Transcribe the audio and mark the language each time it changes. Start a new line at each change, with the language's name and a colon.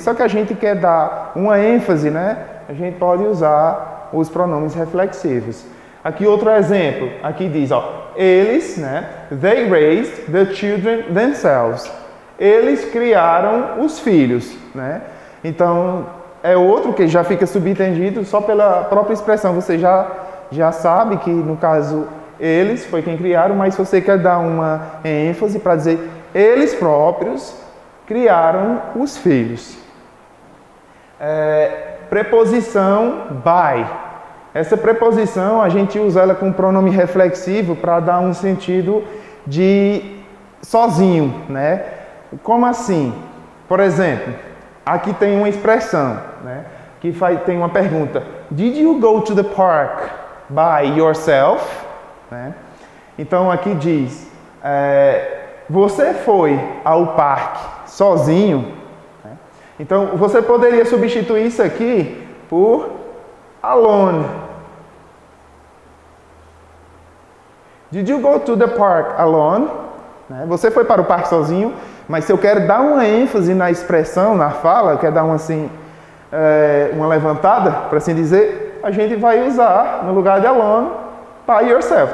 Portuguese: Mas só que a gente quer dar uma ênfase, né? A gente pode usar os pronomes reflexivos. Aqui outro exemplo, aqui diz, eles, né?
English: They raised the children themselves.
Portuguese: Eles criaram os filhos, né? Então, é outro que já fica subentendido só pela própria expressão. Você já sabe que, no caso, eles foi quem criaram, mas se você quer dar uma ênfase para dizer eles próprios criaram os filhos. Preposição by. Essa preposição a gente usa ela com pronome reflexivo para dar um sentido de sozinho, né? Como assim? Por exemplo, aqui tem uma expressão, né? Que tem uma pergunta.
English: Did you go to the park by yourself?
Portuguese: Né? Então aqui diz, você foi ao parque sozinho? Né? Então você poderia substituir isso aqui por alone.
English: Did you go to the park alone?
Portuguese: Né? Você foi para o parque sozinho, mas se eu quero dar uma ênfase na expressão, na fala, eu quero dar uma levantada, para assim dizer, a gente vai usar, no lugar de alone, by yourself.